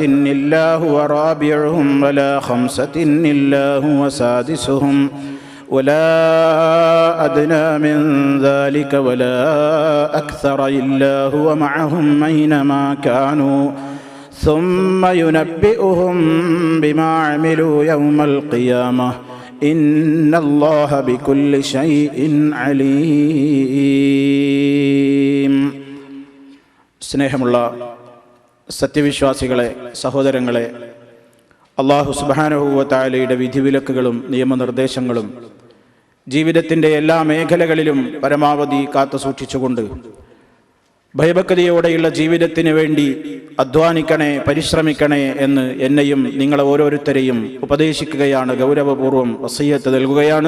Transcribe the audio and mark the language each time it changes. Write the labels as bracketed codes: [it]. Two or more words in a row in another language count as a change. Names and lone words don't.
[ar] إلا هو رابعهم ولا خمسة إلا هو سادسهم ولا أدنى من ذلك ولا أكثر إلا هو معهم أينما كانوا ثم ينبئهم بما عملوا يوم القيامة إن الله بكل شيء عليم. [ml] സ്നേഹമുള്ള സത്യവിശ്വാസികളെ, സഹോദരങ്ങളെ, അല്ലാഹു [ar] سبحانه وتعالى [ml] വിധിവിലക്കുകളും നിയമനിർദ്ദേശങ്ങളും ജീവിതത്തിൻ്റെ എല്ലാ മേഖലകളിലും പരമാവധി കാത്തുസൂക്ഷിച്ചുകൊണ്ട് ഭയഭക്തിയോടെയുള്ള ജീവിതത്തിന് വേണ്ടി അധ്വാനിക്കണേ, പരിശ്രമിക്കണേ എന്ന് എന്നെയും നിങ്ങളെ ഓരോരുത്തരെയും ഉപദേശിക്കുകയാണ്, ഗൗരവപൂർവ്വം വസിയ്യത്ത് നൽകുകയാണ്.